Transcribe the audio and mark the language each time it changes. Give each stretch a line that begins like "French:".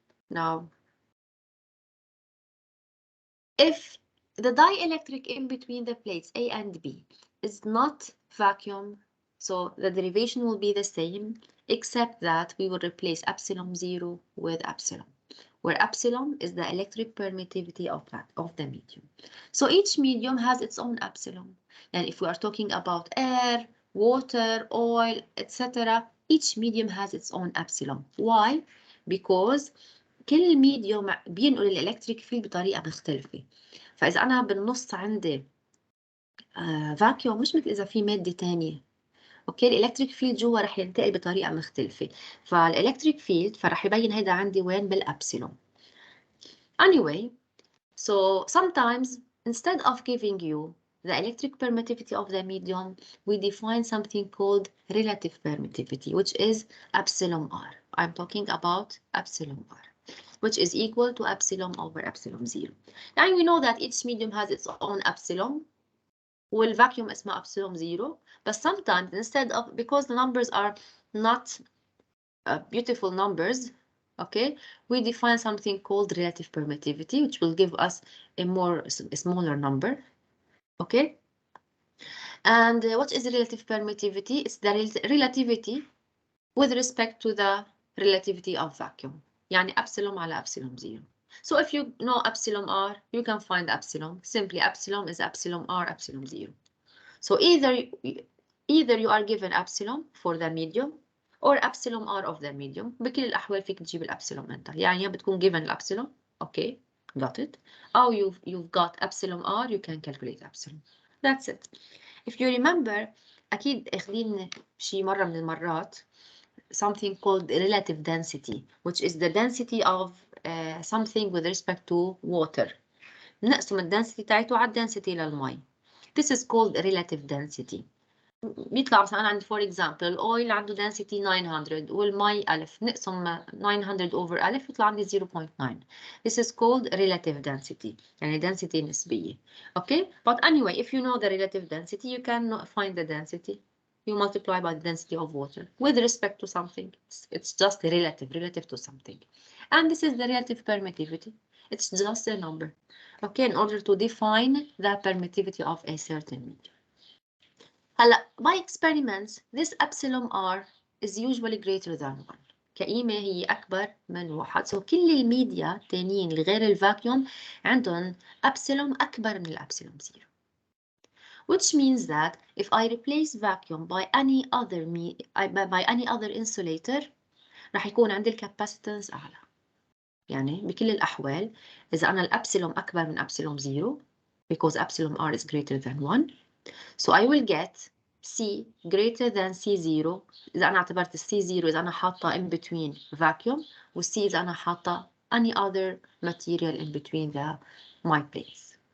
English: Now, if the dielectric in between the plates A and B is not vacuum, so the derivation will be the same, except that we will replace epsilon 0 with epsilon, where epsilon is the electric permittivity of the medium. So each medium has its own epsilon. And if we are talking about air, water, oil, etc., each medium has its own epsilon. Why?
Arabic: Because كل ميديوم بينقل الالكتريك فيلد بطريقه مختلفه. فاذا انا بالنص عندي فاكيوم مش مثل اذا في ماده ثانيه. اوكي الالكتريك فيلد جوا رح ينتقل بطريقه مختلفه. فالالكتريك فيلد فرح يبين هيدا عندي وين بالابسلون.
English: Anyway, so sometimes instead of giving you the electric permittivity of the medium, we define something called relative permittivity, which is epsilon r. I'm talking about epsilon r, which is equal to epsilon over epsilon 0. Now we know that each medium has its own epsilon.
Arabic: والvacuum اسمها
English: epsilon 0. But sometimes instead of, because the numbers are not beautiful numbers, okay, we define something called relative permittivity, which will give us a smaller number, okay? And what is relative permittivity? It's the relativity with respect to the relativity of vacuum.
Arabic: يعني epsilon على epsilon 0.
English: So if you know epsilon r, you can find epsilon. Simply epsilon is epsilon r, epsilon 0. So either you are given epsilon for the medium or epsilon r of the medium.
Arabic: بكل الأحوال فيك تجيب الابسلون انت. يعني بتكون given الابسلون.
English: Okay, got it.
Arabic: أو
English: you've got epsilon r, you can calculate epsilon. That's it. If you remember,
Arabic: أكيد أخذين شي مرة من المرات
English: something called relative density, which is the density of something with respect to water.
Arabic: نقسم الدنسيتي تاعته على الدنسيتي للمي.
English: This is called relative density.
Arabic: بيطلع مثلا أنا عندي
English: for example
Arabic: الأويل عنده density 900 والمي 1000. نقسم 900
English: over
Arabic: 1000 يطلع عندي 0.9.
English: This is called relative density.
Arabic: يعني density نسبية.
English: Okay? But anyway, if you know the relative density, you can find the density. You multiply by the density of water with respect to something. It's just relative to something. And this is the relative permittivity. It's just a number. Okay, in order to define the permittivity of a certain medium.
Arabic: هلا
English: by experiments, this epsilon r is usually greater than 1.
Arabic: كقيمة هي أكبر من 1.
English: So
Arabic: كل الميديا التانيين الغير الفاكيوم عندهم epsilon أكبر من الابسلون 0.
English: Which means that if I replace vacuum by any other insulator
Arabic: راح يكون عندي الكاباسيتنس أعلى. يعني بكل الأحوال إذا أنا الأبسلون أكبر من أبسلون 0
English: because epsilon r is greater than 1, so I will get C greater than C0
Arabic: إذا أنا اعتبرت C0 إذا أنا حاطة
English: in between vacuum C
Arabic: إذا أنا حاطة
English: any other material in between my plates.